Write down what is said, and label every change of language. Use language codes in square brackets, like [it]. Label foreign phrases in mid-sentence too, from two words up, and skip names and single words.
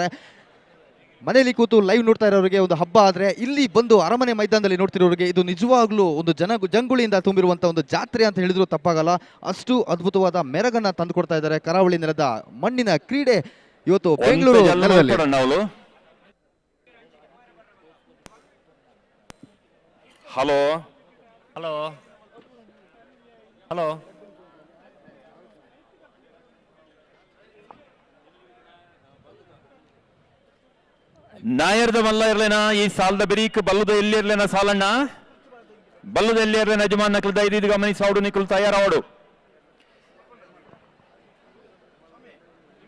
[kn] ಮನೆಯಲ್ಲಿ ಕೂತು ಲೈವ್ ನೋಡ್ತಾ ಇರೋರಿಗೆ ಒಂದು ಹಬ್ಬ ಆದರೆ, ಇಲ್ಲಿ ಬಂದು ಅರಮನೆ ಮೈದಾನದಲ್ಲಿ ನೋಡ್ತಿರೋರಿಗೆ ಇದು ನಿಜವಾಗ್ಲೂ ಒಂದು ಜಂಗುಳಿಯಿಂದ ತುಂಬಿರುವಂಥ ಒಂದು ಜಾತ್ರೆ ಅಂತ ಹೇಳಿದ್ರು ತಪ್ಪಾಗಲ್ಲ. ಅಷ್ಟು ಅದ್ಭುತವಾದ ಮೆರಗನ್ನ ತಂದುಕೊಡ್ತಾ ಇದ್ದಾರೆ. ಕರಾವಳಿ ನೆಲದ ಮಣ್ಣಿನ ಕ್ರೀಡೆ ಇವತ್ತು ಬೆಂಗಳೂರು ನೆಲದಲ್ಲಿ. ಹಲೋ ಹಲೋ ಹಲೋ [tcy] ನಾಯರ್ದ ಮಲ್ಲ ಇರ್ಲೇನಾ ಈ ಸಾಲದ ಬೆರೀಕ್ ಬಲ್ಲದ ಎಲ್ಲಿ ಇರ್ಲೇನ ಸಾಲಣ್ಣ ಬಲ್ಲದ ಎಲ್ಲಿ ಇರ್ಲೇನ ಯಜಮಾನ್ ನಕಲ್ ದೈದು ಗಮನಿಸಿ ಅವಡು ನಿಕಲ್ ತಯಾರಾವಡು